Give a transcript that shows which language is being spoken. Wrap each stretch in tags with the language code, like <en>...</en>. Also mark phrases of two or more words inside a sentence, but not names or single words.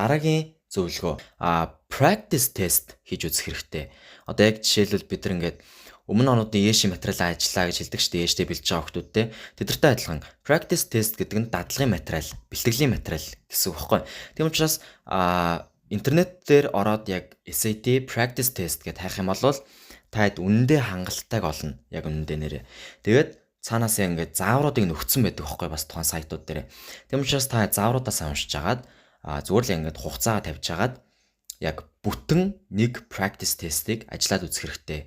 <mn>За дараагийн зөвлөгөө</mn> <en>practice test</en> <mn>хийж үзэх хэрэгтэй. Одоо яг жишээлбэл бид нар ингээд өмнө онуудын ээшийн материалаа ажиллаа гэж хэлдэг шүү дээ. ээштэй бэлж байгаа хүмүүсттэй. Тэдэртэй адилхан</mn> <en>practice test</en> <mn>гэдэг нь дадлагын материал, бэлтгэлийн материал гэсэн үг байхгүй. Тийм учраас интернет дээр ороод яг</mn> <en>SAT practice test</en> <mn>гэдээ хайх юм бол таад үнэндээ хангалттайг олно. Яг үнэндээ нэрээ. Тэгээд цаанаас ингээд заавруудыг нөхцөн байдаг байхгүй бас тухайн сайтууд дээр. Тийм учраас та заавруудаа сайн уншиж агаад зүгээр л ингээд хугацаагаа тавьж агаад яг бүтэн нэг</mn> <en>practice test-</en> <mn>ийг ажиллаад үзэх хэрэгтэй.</mn>